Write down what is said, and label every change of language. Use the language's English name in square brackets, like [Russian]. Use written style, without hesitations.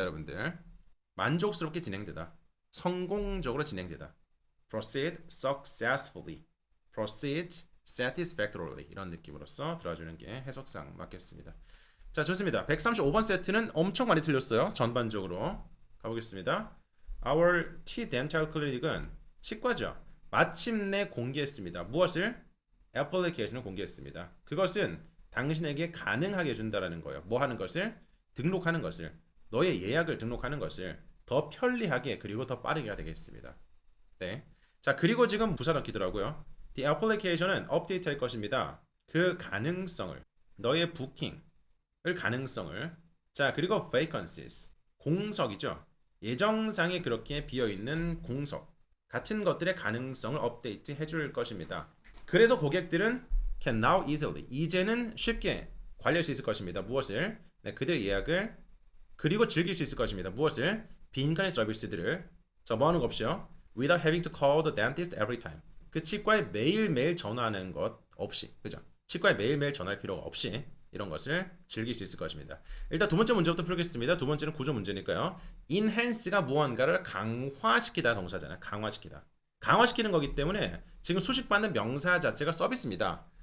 [Korean] 여러분들. 만족스럽게 진행되다. 성공적으로 진행되다. [English] proceed successfully, proceed satisfactorily [Korean] 이런 느낌으로써 들어주는 게 해석상 맞겠습니다. 자, 좋습니다. 135번 세트는 엄청 많이 틀렸어요. 전반적으로 가보겠습니다. Our T Dental Clinic은 치과죠. 마침내 공개했습니다. 무엇을? 애플리케이션을 공개했습니다. 그것은 당신에게 가능하게 해준다라는 거예요. 뭐 하는 것을? 등록하는 것을. 너의 예약을 등록하는 것을 더 편리하게 그리고 더 빠르게 해야 되겠습니다. 네. 자, 그리고 지금 부사 넣기더라고요. The application은 업데이트 할 것입니다. 그 가능성을 너의 부킹을 가능성을 자, 그리고 vacancies 공석이죠. 예정상에 그렇게 비어있는 공석 같은 것들의 가능성을 업데이트 해줄 것입니다. 그래서 고객들은 [English] can now easily [Korean] 이제는 쉽게 관리할 수 있을 것입니다. 무엇을? 네, 그들의 예약을 그리고 즐길 수 있을 것입니다. 무엇을? 빈칸의 서비스들을 자, 뭐 하는 거 없이요? [English] Without having to call the dentist every time. [Korean] 그 치과에 매일매일 전화하는 것 없이, 그죠? 치과에 매일매일 전화할 필요가 없이 이런 것을 즐길 수 있을 것입니다. 일단 두 번째 문제부터 풀겠습니다. 두 번째는 구조 문제니까요. enhance가 무언가를 강화시키다 동사잖아요. 강화시키다. 강화시키는 거기 때문에 지금 수식받는 명사 자체가 서비스입니다.